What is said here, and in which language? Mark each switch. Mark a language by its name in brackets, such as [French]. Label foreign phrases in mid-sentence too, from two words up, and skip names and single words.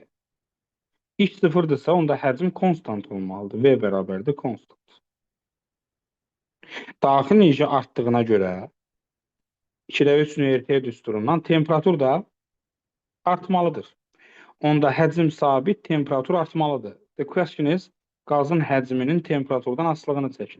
[Azerbaijani] İş sıfırdırsa, onda həcm konstant olmalıdır. V bərabərdir konstant. Daxil enerji artdığına görə 2/3 düsturundan temperatur da artmalıdır. Onda həcm sabit, temperatur artmalıdır. [English] The question is, [Azerbaijani] qazın həcminin temperaturdan asılılığını çəkin.